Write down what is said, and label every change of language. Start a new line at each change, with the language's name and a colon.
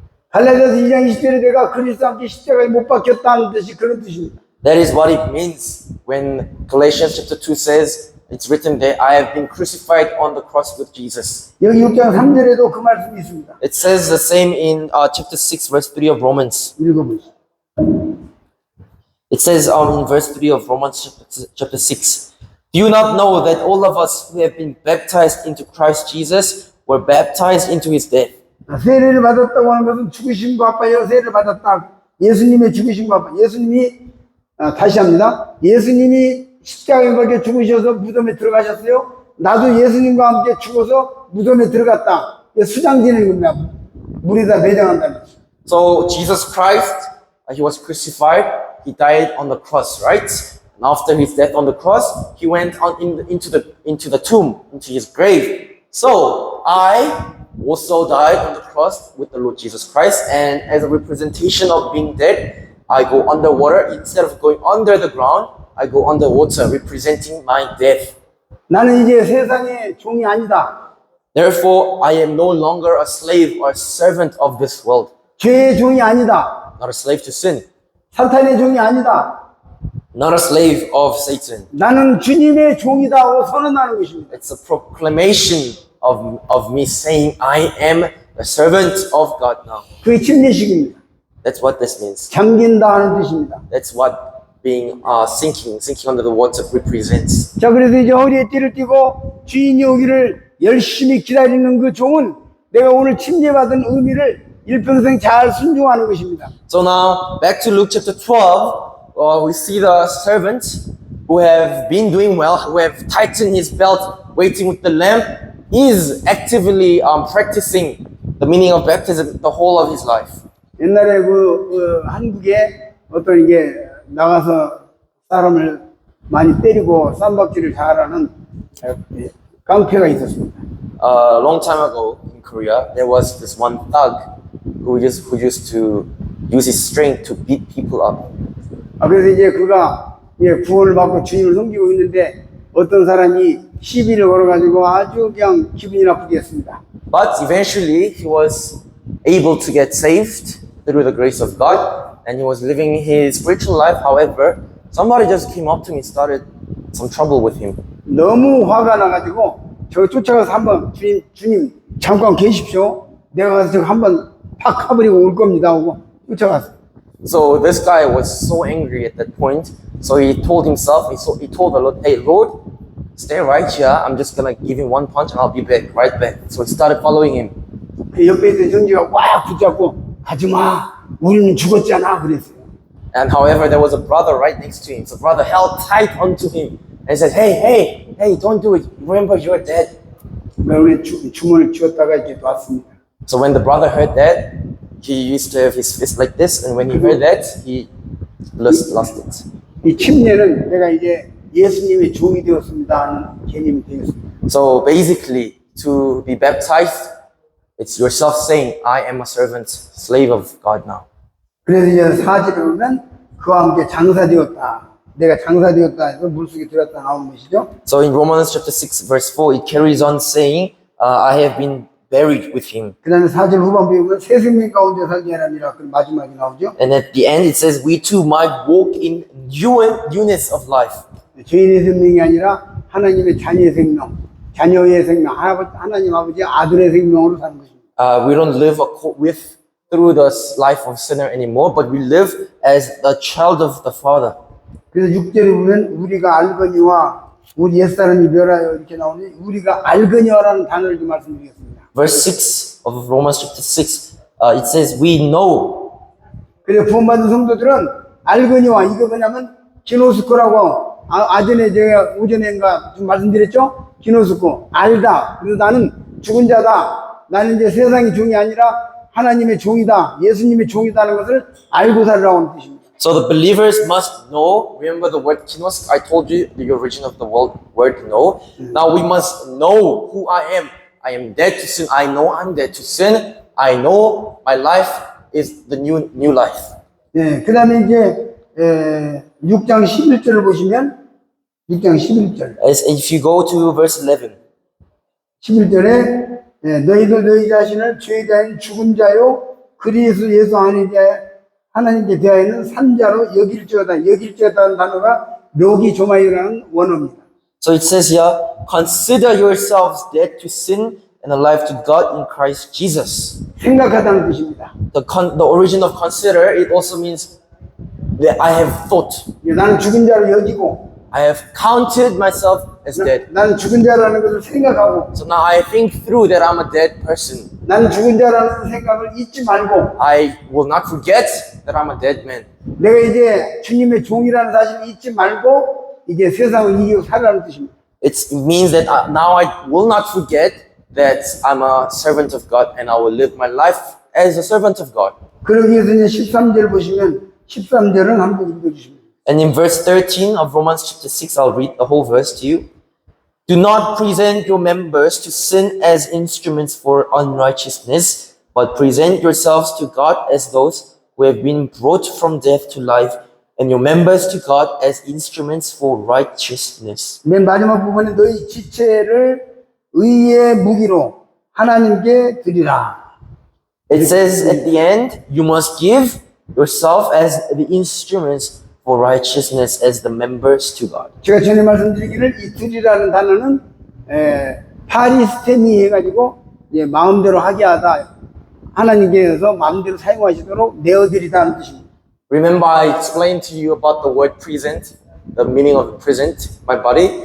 Korean: 갈라디아서 2장 20절에 내가 그리스도와 함께 십자가에 못 박혔다는 뜻이 그런 뜻입니다.
English: That is what it means when Galatians chapter 2 says, it's written there, I have been crucified on the cross with Jesus.
Korean: 여기 6장 3절에도 그 말씀이 있습니다.
English: It says the same in chapter 6 verse 3 of Romans.
Korean: 읽어보시죠.
English: It says in verse 3 of Romans chapter 6, do you not know that all of us who have been baptized into Christ Jesus were baptized into his death?
Korean: 세례를 받았다고 하는 것은 죽으심과 합하여 세례를 받았다. 예수님의 죽으심과 합하여 예수님이 다시 합니다. 예수님이 십자가에 박혀 죽으셔서 무덤에 들어가셨어요. 나도 예수님과 함께 죽어서 무덤에 들어갔다. 수장지는 겁니다. 물에다 매장한다는 거죠.
English: So Jesus Christ, he was crucified. He died on the cross, right? And after his death on the cross, he went on into the tomb, into his grave. So I also died on the cross with the Lord Jesus Christ, and as a representation of being dead, I go underwater. Instead of going under the ground, I go underwater, representing my death.
Korean: 나는 이제 세상의 종이 아니다.
English: Therefore, I am no longer a slave or a servant of this world.
Korean: 죄의 종이 아니다.
English: Not a slave to sin.
Korean: 사탄의 종이 아니다.
English: Not a slave of Satan.
Korean: 나는 주님의 종이다 하고 선언하는 것입니다.
English: It's a proclamation of me saying I am a servant of God now.
Korean: 그게 침례식입니다.
English: That's what this means.
Korean: 잠긴다 하는 뜻입니다.
English: That's what being sinking under the water represents.
Korean: 자, 그래서 이제 허리에 띠를 띠고 주인이 오기를 열심히 기다리는 그 종은 내가 오늘 침례받은 의미를 일평생 잘 순종하는 것입니다.
English: So now back to Luke chapter 12, we see the servant who have been doing well, who have tightened his belt, waiting with the lamp, is actively practicing the meaning of baptism the whole of his life.
Korean: 옛날에 한국에 어떤 이게 나가서 사람을 많이 때리고 쌈박질을 잘하는 깡패가 있었습니다.
English: A long time ago in Korea, there was this one thug who used to use his strength to beat people up.
Korean: 그래서 이제 그가 구원을 받고 주님을 섬기고 있는데 어떤 사람이 시비를 걸어가지고 아주 그냥 기분이 나쁘게 했습니다.
English: But eventually, he was able to get saved through the grace of God, and he was living his spiritual life. However, somebody just came up to me and started some trouble with him.
Korean: 너무 화가 나가지고 저 쫓아가서 한번 주님 잠깐 계십시오. 내가 가서 저 한번 팍 가버리고 올 겁니다 하고 쫓아갔어요.
English: So this guy was so angry at that point. So he told himself, he told the Lord, "Hey Lord, stay right here. I'm just gonna give him one punch and I'll be back, right back." So he started following him.
Korean: 그 옆에 있던 형제가 와 붙잡고 가지마 우리는 죽었잖아 그랬어요.
English: And however, there was a brother right next to him. So brother held tight onto him and said, "Hey, don't do it. Remember, you're dead."
Korean: 우리 주문을 쥐었다가 이제 놨습니다.
English: So when the brother heard that, he used to have his fist like this, and when he heard that, he lost it.
Korean: 이 침례는 내가 이제 예수님의 종이 되었습니다 하는 개념이 되었습니다.
English: So basically, to be baptized, it's yourself saying, "I am a servant, slave of God now."
Korean: 그래서 이제 4절에 보면 그와 함께 장사되었다. 내가 장사되었다 해서 물속에 들었다 나오는 것이죠.
English: So in Romans chapter 6 verse 4, it carries on saying, I have been buried with him.
Korean: 그 다음에 4절 후반부에 보면 새 생명 가운데 살게 하라니라 그 마지막에 나오죠.
English: And at the end it says, we too might walk in newness of life.
Korean: 죄인의 생명이 아니라 하나님의 자녀의 생명, 자녀의 생명, 하나님 아버지의 아들의 생명으로 사는 것입니다.
English: We don't live through the life of sinner anymore, but we live as a child of the Father.
Korean: 그래서 6절에 보면 우리가 알거니와 우리 옛사람이 멸하여 이렇게 나오니 우리가 알거니와라는 단어를 좀 말씀드리겠습니다.
English: Verse 6 of Romans chapter 6, it says, we know.
Korean: 그래서 구원받은 성도들은 알거니와 이거 뭐냐면 기노스코라고 아전에 제가 오전에인가 좀 말씀드렸죠? 기노스코 알다. 그래서 나는 죽은 자다. 나는 이제 세상의 종이 아니라 하나님의 종이다. 예수님의 종이다는 것을 알고 살으라는 뜻입니다.
English: So the believers must know. Remember the word kinos? I told you the origin of the word know. Now we must know who I am. I am dead to sin. I know I'm dead to sin. I know my life is the new life.
Korean: 예, 그 다음에 이제 6장 11절을 보시면 6장 11절.
English: As if you go to verse 11.
Korean: 11절에 너희도 너희 자신을 죄에 대한 죽은 자요 그리스도 예수 안에 대해 하나님께 대하여는 산자로 여길지어다는 단어가 묘기 조마이라는 원어입니다.
English: So it says here, consider yourselves dead to sin and alive to God in Christ Jesus.
Korean: 생각하다는 뜻입니다.
English: The origin of consider, it also means that I have thought.
Korean: 나는 죽은 자로 여기고
English: I have counted myself as dead.
Korean: 나는 죽은 자라는 것을 생각하고
English: So now I think through that I'm a dead person.
Korean: 나는 죽은 자라는 생각을 잊지 말고
English: I will not forget that I'm a dead man.
Korean: 내가 이제 주님의 종이라는 사실을 잊지 말고 이제 세상을 이기고 살라는 뜻입니다.
English: It means that now I will not forget that I'm a servant of God and I will live my life as a servant of God.
Korean: 그러기 위해서 이제 13절 보시면 13절은 한번 읽어주십니다.
English: And in verse 13 of Romans chapter 6, I'll read the whole verse to you. Do not present your members to sin as instruments for unrighteousness, but present yourselves to God as those who have been brought from death to life, and your members to God as instruments for righteousness.
Korean: 맨 마지막 부분에 너희 지체를 의의 무기로 하나님께 드리라.
English: It says at the end, you must give yourself as the instruments for righteousness as the members to God.
Korean: 제가 전에 말씀드리기를 이 드리라는 단어는 파리스테미 해가지고 이제 마음대로 하게 하다. 하나님께서 마음대로 사용하시도록 내어드리다는 뜻입니다.
English: Remember, I explained to you about the word present, the meaning of present, my body.